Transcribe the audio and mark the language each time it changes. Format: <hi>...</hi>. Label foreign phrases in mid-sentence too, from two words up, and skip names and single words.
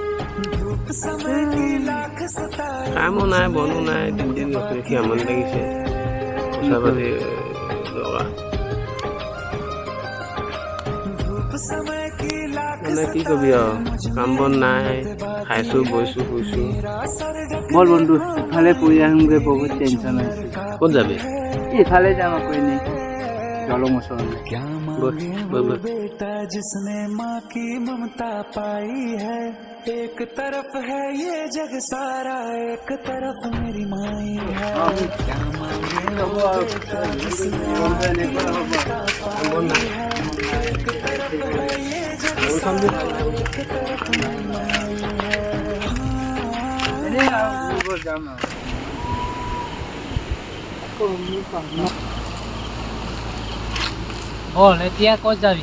<as>কামো নাই বনো নাই দিন ৰখি ৰখি আমনি লাগিছে পইচা পাতি লগা মানে কি কবি আৰু কাম বন নাই খাইছো বৈছো শুইছো বল বন্ধু ইফালে ফুৰি আহোঁগৈ বহুত টেনশ্যন আছে ক'ত যাবি ইফালে যাম আকৌ এনেই দলং ওচৰলৈ</as> <hi>बेटा जिसने माँ की ममता पाई है एक तरफ है ये जग सारा एक तरफ मेरी माई है क्या मांगे वो बेटा जिसने माँ की ममता पाई है एक तरफ है ये जग सारा एक तरफ मेरी माई है</hi> <as>বল এতিয়া ক'ত যাবি</as>